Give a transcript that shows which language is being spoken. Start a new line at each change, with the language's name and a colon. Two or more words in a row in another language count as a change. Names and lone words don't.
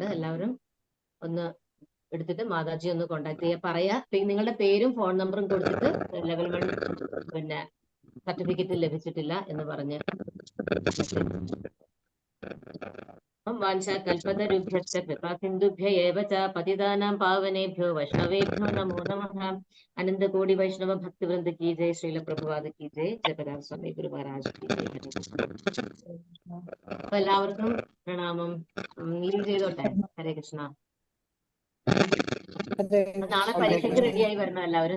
Malayalam: എല്ലാവരും ഒന്ന് എടുത്തിട്ട് മാതാജി ഒന്ന് കോണ്ടാക്ട് ചെയ്യാ, പറയാ നിങ്ങളുടെ പേരും ഫോൺ നമ്പറും കൊടുത്തിട്ട് ലെവൽ 1 പിന്നെ സർട്ടിഫിക്കറ്റ് ലഭിച്ചിട്ടില്ല എന്ന് പറഞ്ഞ്.
Sanskrit: വാഞ്ചാകൽപതരുഭ്യശ്ച കൃപാസിന്ധുഭ്യ ഏവ ച പതിതാനാം പാവനേഭ്യോ വൈഷ്ണവേഭ്യോ നമോ നമഃ. അനന്തകോടി വൈഷ്ണവ ഭക്തിവൃന്ദ
Hindi: की जय.
Sanskrit: ശ്രീല പ്രഭുപാദ
Hindi: की जय.
Malayalam: ജയപരാർ സ്വാമി ഗുരു മഹാരാജ്
Hindi: की जय.
Malayalam: അപ്പൊ എല്ലാവർക്കും പ്രണാമം. ലീവ് ചെയ്തോട്ടെ.
Sanskrit: ഹരേ കൃഷ്ണ.
Malayalam: നാളെ പരീക്ഷയ്ക്ക് റെഡിയായി വരണം എല്ലാവരും.